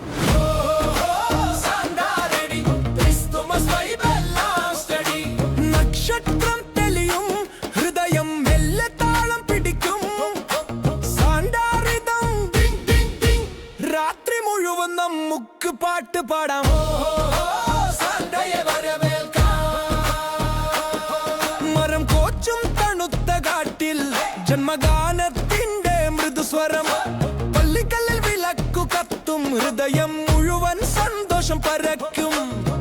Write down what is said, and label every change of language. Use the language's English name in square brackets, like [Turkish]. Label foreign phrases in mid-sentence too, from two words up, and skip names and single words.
[Malayalam] Sanda ready. [English] Christmas vibe [Malayalam] ellam steady. നക്ഷത്രം തെളിയും ഹൃദയം മെല്ലെ താളം പിടിക്കും. [English] Sanda rhythm ding ding ding. [Malayalam] രാത്രി മുഴുവൻ നമ്മുക്ക് പാട്ട് പാടാം. സാന്തയെ വരവേൽക്കാം. മരം കോച്ചും തണുത്ത കാറ്റിൽ ജന്മഗാനത്തിന്റെ മൃദുസ്വരം. ഹൃദയം മുഴുവൻ സന്തോഷം പരക്കും.